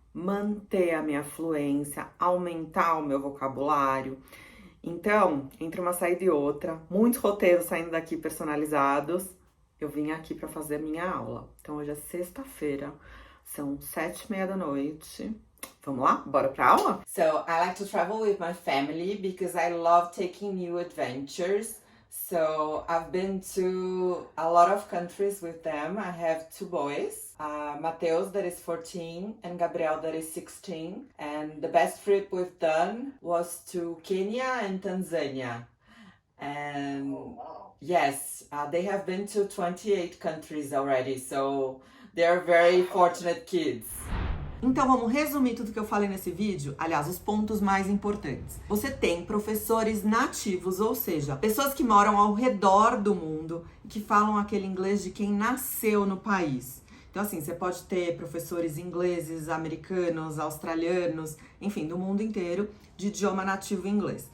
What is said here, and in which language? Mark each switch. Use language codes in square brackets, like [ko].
[pt] Manter a minha fluência, aumentar o meu vocabulário. Então, entre uma saída e outra, muitos roteiros saindo daqui personalizados, eu vim aqui para fazer a minha aula. Então, hoje é sexta-feira, são 7h30 da noite. Vamos lá? Bora pra aula? [en] So, I like to travel with my family because I love taking new adventures. So, I've been to a lot of countries with them. I have 2 boys, Mateus, that is 14, and Gabriel, that is 16. And the best trip we've done was to Kenya and Tanzania. And yes, they have been to 28 countries already, so they are very fortunate kids. [pt] Então vamos resumir tudo que eu falei nesse vídeo, aliás, os pontos mais importantes. Você tem professores nativos, ou seja, pessoas que moram ao redor do mundo e que falam aquele inglês de quem nasceu no país. Então, assim, você pode ter professores ingleses, americanos, australianos, enfim, do mundo inteiro, de idioma nativo inglês.